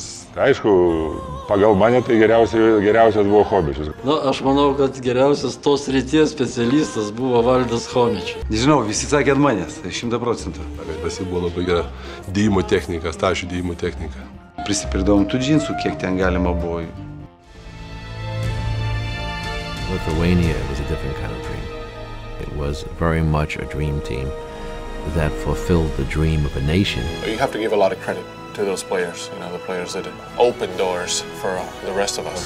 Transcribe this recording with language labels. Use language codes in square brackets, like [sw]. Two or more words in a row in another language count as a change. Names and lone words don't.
[lt] Aišku, pagal mane tai geriausias buvo Chomičius. Aš manau, kad geriausias tos srities specialistas buvo Valdas Chomičius. Nežinau, visi sakė ant manęs, 100%. Pas jį buvo labai gera dėjimo technika, stačių dėjimo technika. Prisipirdavom tų džinsų, kiek ten galima buvo. [en] Lithuania was a different kind of dream. It was very much a dream team that fulfilled the dream of a nation. You have to give a lot of credit to those players, the players that opened doors for the rest of us.